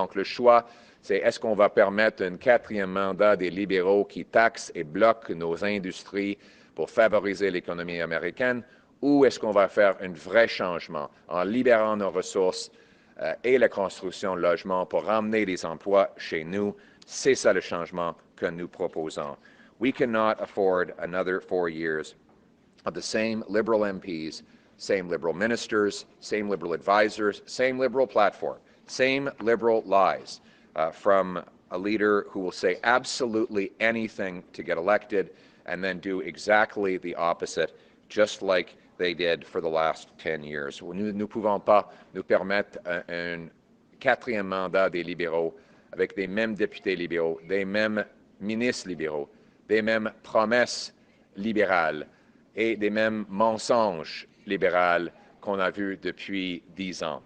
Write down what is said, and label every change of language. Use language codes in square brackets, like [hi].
[fr] Donc, le choix, c'est est-ce qu'on va permettre un 4e mandat des libéraux qui taxent et bloquent nos industries pour favoriser l'économie américaine, ou est-ce qu'on va faire un vrai changement en libérant nos ressources et la construction de logements pour ramener des emplois chez nous? C'est ça le changement que nous proposons. [en] We cannot afford another 4 years of the same Liberal MPs, same Liberal ministers, same Liberal advisors, same Liberal platform, same Liberal lies from a leader who will say absolutely anything to get elected and then do exactly the opposite, just like they did for the last 10 years. [fr] Nous ne pouvons pas nous permettre un 4e mandat des libéraux avec des mêmes députés libéraux, des mêmes ministres libéraux, des mêmes promesses libérales et des mêmes mensonges libéraux qu'on a vus depuis 10 ans.